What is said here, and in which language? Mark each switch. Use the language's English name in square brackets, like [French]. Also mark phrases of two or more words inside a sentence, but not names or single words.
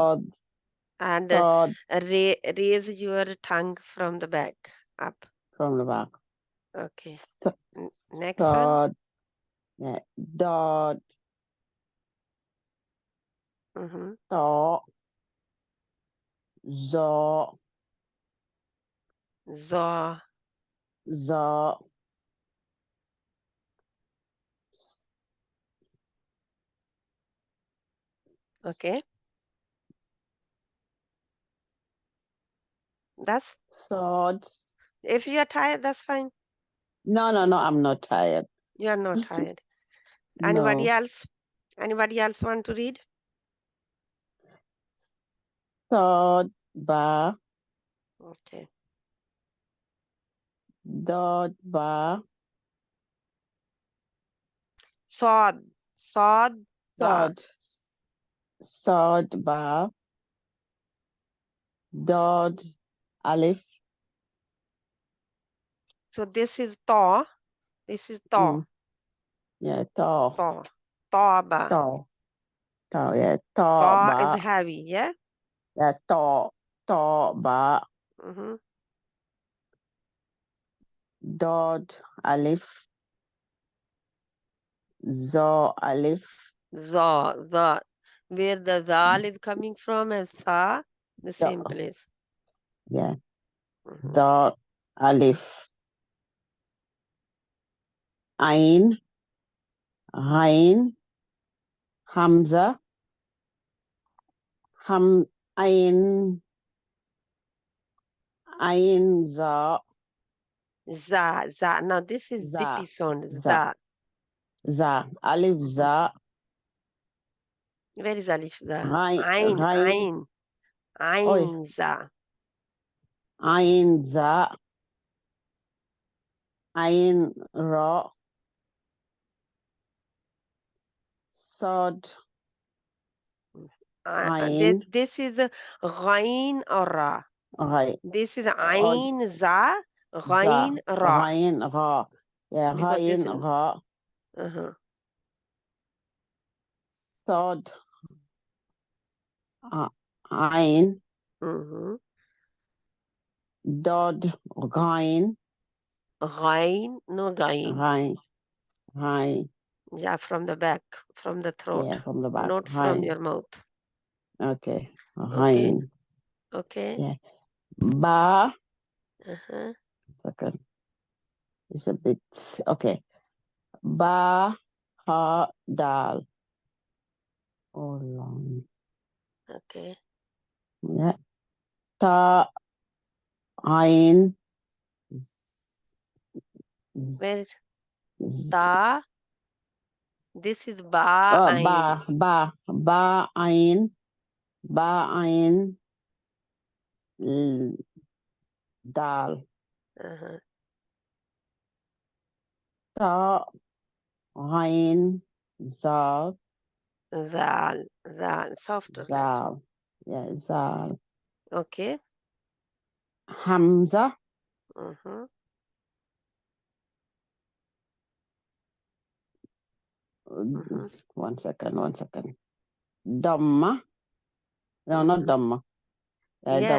[Arabic] Sod, [English] And [Arabic] sod [English] raise your tongue from the back up. from the back. Okay. S- Next one. [Arabic] Sod, yeah. Dod, Mm-hmm. to, zo, Zaw. zo, [English] Okay. That's [Arabic] sod. [English] if you are tired, that's fine. No, no, no, I'm not tired. You are not tired. Anybody No. else? Anybody else want to read? [Arabic] Sod, ba, [English] Okay. [Arabic] dod, ba, Sod. Sod. Ba. sod, sod, ba, dod, alif, [English] So this is Thaw. This is Thaw. [Arabic] mm, yeah, to, Thaw. Thaw ba. to, to, yeah, to, [English] Thaw is [Arabic] ba, [English] heavy, yeah? [Arabic] yeah, to, ba, Mm-hmm. dod, alif, zo, alif, Zaw. [English] The where the zal is coming from and sa, the same [Arabic] do, [English] place. yeah, Mm-hmm. [Arabic] dod, alif, ain, ghain, hamza, ham, ain, ain, za, Za. Za. [English] Now this is zippy [Arabic] za, [English] sound. [Arabic] za, Za. za, alif, Mm-hmm. za, [English] Where is [Arabic] Alif Za? ghain, Ain. ghain, Ain. oi, Ain Za. ain, za, ain, ra, sod, ain, [English] This is Ghain or Ra. [Arabic] ghai, [English] This is od, [Arabic] Ain Za. za, Ghain Ra. ghain, ra, [English] yeah, Because this [Arabic] ghain, [English] is. [Arabic] ra, Uh-huh. sod, ain, Mm-hmm. dod, ghain, Ghain. No Ghain. ghain, ghain, [English] Yeah, from the back, from the throat, yeah, from the back, not from [Arabic] ghain, [English] your mouth. okay, Okay. [Arabic] ghain, [English] Okay. [Arabic] yeah, ba, Uh-huh. [English] second, it's a bit, [Arabic] okay, ba, ha, dal, oh, long, [English] Okay. [Arabic] yeah, ta, ain, z, z, [English] Where is z, Ta? This is [Arabic] Ba Ain. ba, ain, ba, ain, dal, Uh-huh. ta, ain, zal, Zal. Zal. [English] Softer letter. [Arabic] zal, yeah, zal, [English] Okay. [Arabic] hamza, Mm-hmm. Mm-hmm. [English] one second, dhamma, no, not Mm-hmm. [Arabic] dhamma, [English] Yeah,